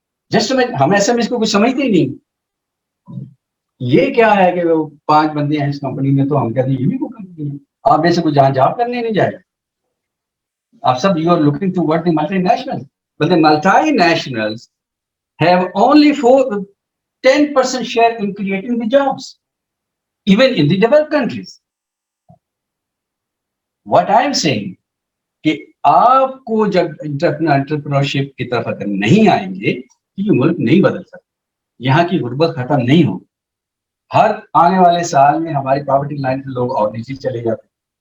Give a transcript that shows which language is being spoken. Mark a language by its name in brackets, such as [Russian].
[Hindi] Just हम SMEs को कुछ समझते ही नहीं। ये क्या है कि वो 5 बंदे हैं इस कंपनी में, तो हम कहते हैं ये भी कोई कंपनी है, आप में से कुछ जहां जॉब करने नहीं जाएगा। आप सब [English] You are looking toward the multinational, but the multinationals have only 10% share in creating the jobs, even in the developed countries. What I am saying [Hindi] कि आपको जब एंटरप्रेन्योरशिप की तरफ अगर नहीं आएंगे, ये मुल्क नहीं बदल सकता, यहाँ की गुर्बत खत्म नहीं होगी। हर आने वाले साल में हमारी पॉवर्टी लाइन से लोग और नीचे चले जाते हैं।